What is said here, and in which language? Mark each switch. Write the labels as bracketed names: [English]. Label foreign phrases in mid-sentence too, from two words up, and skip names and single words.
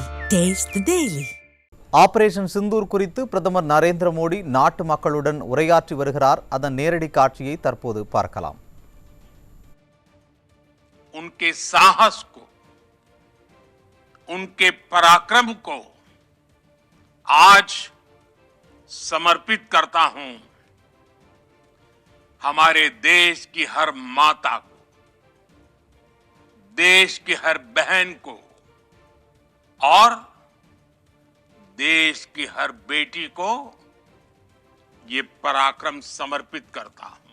[English] Taste the Daily. [Tamil] ஆபரேஷன் சிந்தூர் குறித்து பிரதமர் நரேந்திர மோடி நாட்டு மக்களுடன் உரையாற்றி வருகிறார். அதன் நேரடி காட்சியை தற்போது பார்க்கலாம். [Hindi] उनके साहस को, उनके पराक्रम को आज समर्पित करता हूं हमारे देश की हर माता को, देश की हर बहन को और देश की हर बेटी को ये पराक्रम समर्पित करता हूं।